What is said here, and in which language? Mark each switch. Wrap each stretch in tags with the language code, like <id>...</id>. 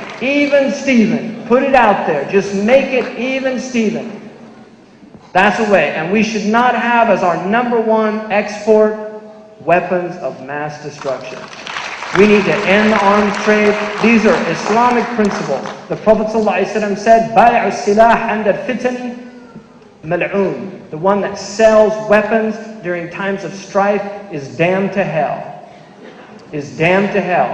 <en>Even Steven. Put it out there. Just make it even Steven. That's the way. And we should not have as our number one export weapons of mass destruction. We need to end the arms trade. These are Islamic principles. The Prophet ﷺ said,</en> <ar>بَيْعُ السِّلَاحِ عَنْدَ الْفِتَنِ مَلْعُونَ.</ar> <en>The one that sells weapons during times of strife is damned to hell. Is damned to hell.</en>